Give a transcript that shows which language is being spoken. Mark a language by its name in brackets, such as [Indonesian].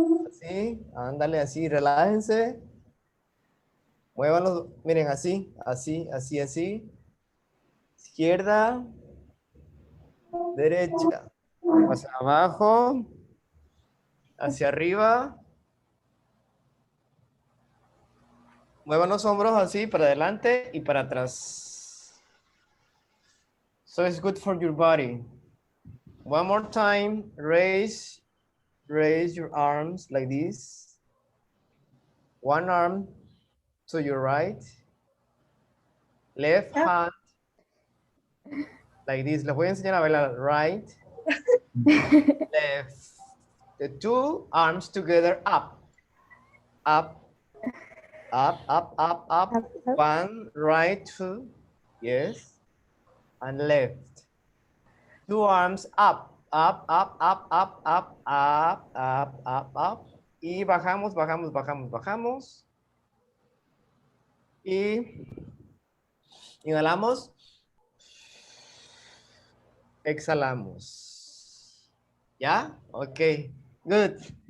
[Spanish] Así, ándale, así, relájense. Muévanlos, miren, así, así, así, así. Izquierda, derecha, hacia abajo, hacia arriba. Muevan los hombros así para adelante y para atrás. [English] So it's good for your body. One more time, raise your arms like this. One arm to your right. Left hand like this. [Spanish] Les voy a enseñar a bailar. [English] Right, left. The two arms together up. Up, up, up, up, up. One, right, two. Yes. And left. Two arms up, up, up, up, up, up, up, up, up, up. [Spanish] Y bajamos, bajamos, bajamos, bajamos. Y inhalamos. Exhalamos. ¿Ya? Ok. Good.